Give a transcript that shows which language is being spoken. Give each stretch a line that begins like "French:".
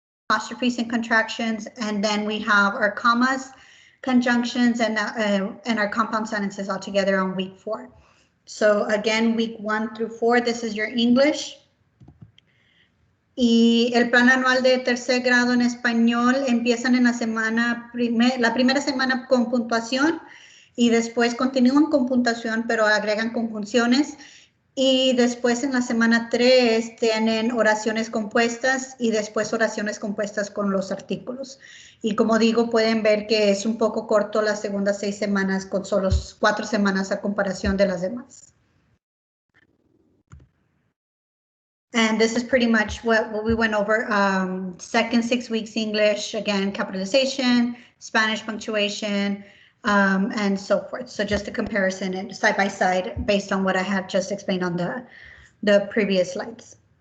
English: apostrophes and contractions, and then we have our commas, conjunctions, and our compound sentences all together on week 4. So again, week 1 through 4, this is your English.
Spanish: Y el plan anual de tercer grado en español empiezan en la primera semana con puntuación y después continúan con puntuación, pero agregan conjunciones. Y después en la semana 3 tienen oraciones compuestas y después oraciones compuestas con los artículos. Y como digo, pueden ver que es un poco corto las segundas 6 semanas con solo 4 semanas a comparación de las demás.
English: And this is pretty much what we went over. Second 6 weeks English, again, capitalization, Spanish punctuation, and so forth. So just a comparison and side by side based on what I had just explained on the previous slides.